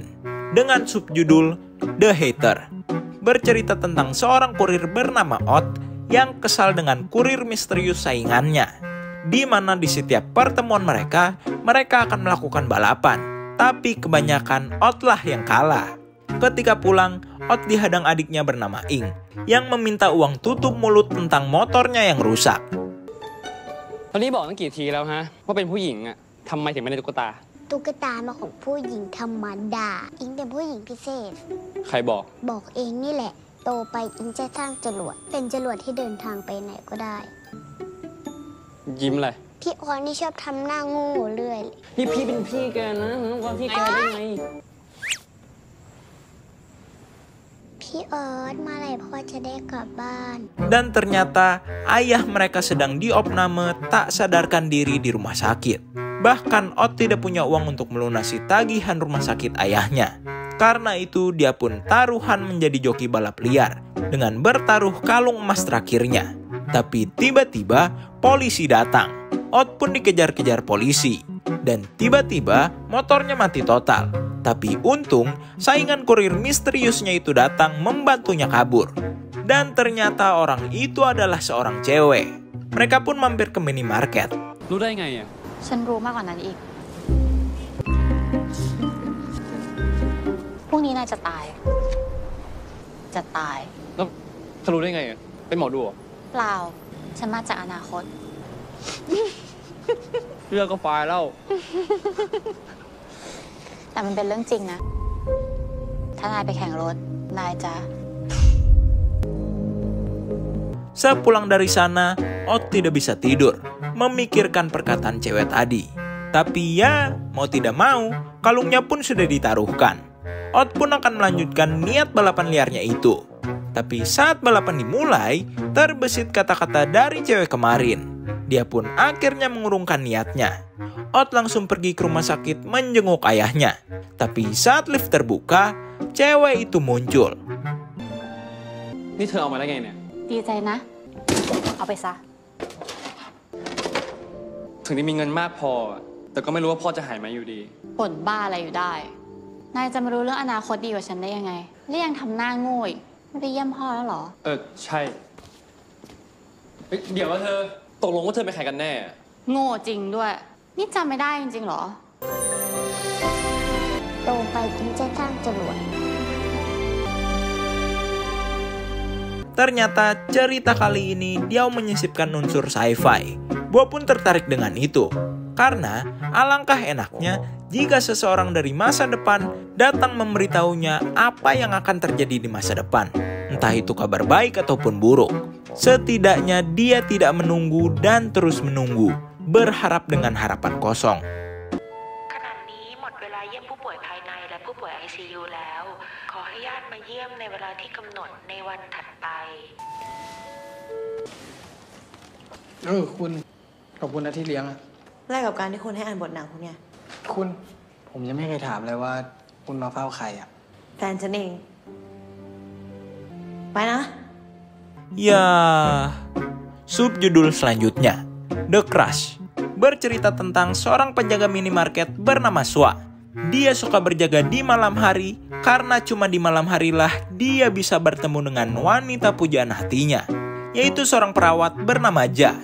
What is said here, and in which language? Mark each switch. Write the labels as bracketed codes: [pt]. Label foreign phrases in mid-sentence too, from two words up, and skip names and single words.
[id] Dengan subjudul The Hater. Bercerita tentang seorang kurir bernama Odd yang kesal dengan kurir misterius saingannya. Di mana di setiap pertemuan mereka akan melakukan balapan. Tapi kebanyakan Odd lah yang kalah. Ketika pulang, Odd dihadang adiknya bernama Ing yang meminta uang tutup mulut tentang motornya yang rusak. [th] ตอนนี้บอกตั้งกี่ทีแล้วฮะว่าเป็นผู้หญิงอ่ะทำไมถึงไม่ได้ตุ๊กตา ตุ๊กตามาของผู้หญิงธรรมดาอิงเป็นผู้หญิงพิเศษ ใครบอก บอกเองนี่แหละ โตไปอิงจะสร้างจรวดเป็นจรวดที่เดินทางไปไหนก็ได้ ยิ้มเลย พี่ออนนี่ชอบทำหน้าโง่เรื่อย นี่พี่เป็นพี่แกนะต้องว่าพี่แกได้ไง พี่ออสเมื่อไหร่พ่อจะได้กลับบ้าน [id] Dan ternyata ayah mereka sedang diopname tak sadarkan diri di rumah sakit. Bahkan Odd tidak punya uang untuk melunasi tagihan rumah sakit ayahnya. Karena itu dia pun taruhan menjadi joki balap liar dengan bertaruh kalung emas terakhirnya. Tapi tiba-tiba polisi datang. Odd pun dikejar-kejar polisi. Dan tiba-tiba motornya mati total. Tapi untung saingan kurir misteriusnya itu datang membantunya kabur. Dan ternyata orang itu adalah seorang cewek. Mereka pun mampir ke minimarket. [th] รู้ได้ไงอ่ะ ฉันรู้มากกว่านั้นอีก พรุ่งนี้นายจะตาย จะตาย แล้วเธอรู้ได้ไงอ่ะเป็นหมอดูเหรอ เปล่า ฉันมาจากอนาคต เรื่องก็ไฟล์แล้ว แต่มันเป็นเรื่องจริงนะ ถ้านายไปแข่งรถ นายจะ [id] Sepulang dari sana, Odd tidak bisa tidur, memikirkan perkataan cewek tadi. Tapi ya, mau tidak mau, kalungnya pun sudah ditaruhkan. Odd pun akan melanjutkan niat balapan liarnya itu. Tapi saat balapan dimulai, terbesit kata-kata dari cewek kemarin. Dia pun akhirnya mengurungkan niatnya. Odd langsung pergi ke rumah sakit menjenguk ayahnya. Tapi saat lift terbuka, cewek itu muncul. [th] นี่เธอเอามาได้ไงเนี่ย ดีใจนะ เอาไปซะ ถึงได้มีเงินมากพอ แต่ก็ไม่รู้ว่าพ่อจะหายไหมอยู่ดี บ่นบ้าอะไรอยู่ได้ นายจะมารู้เรื่องอนาคตดีกว่าฉันได้ยังไงและยังทำหน้าโง่อีกไม่ไปเยี่ยมพ่อแล้วเหรอ ใช่เฮ้ยเดี๋ยวว่าเธอ ตกลงว่าเธอไปนใครกันแน่ โง่จริงด้วย นี่จำไม่ได้จริงๆเหรอ ๆ โตไปอิงจะสร้างจรวด [id] Ternyata cerita kali ini dia menyisipkan unsur sci-fi. Gua pun tertarik dengan itu. Karena alangkah enaknya jika seseorang dari masa depan datang memberitahunya apa yang akan terjadi di masa depan. Entah itu kabar baik ataupun buruk. Setidaknya dia tidak menunggu dan terus menunggu. Berharap dengan harapan kosong. [th] ขณะนี้หมดเวลาเยี่ยมผู้ป่วยภายในและผู้ป่วย ICU แล้ว ขอให้ญาติมาเยี่ยมในเวลาที่กำหนดในวันถัดไป คุณขอบคุณนะที่เลี้ยงอะ แลกกับการที่คุณให้อ่านบทหนังคุณเนี่ย คุณ ผมยังไม่เคยถามเลยว่าคุณมาเฝ้าใครอะ แฟนฉันเอง ไปนะ [id] Ya, subjudul selanjutnya, The Crush. Bercerita tentang seorang penjaga minimarket bernama Swa. Dia suka berjaga di malam hari karena cuma di malam harilah dia bisa bertemu dengan wanita pujaan hatinya, yaitu seorang perawat bernama Ja.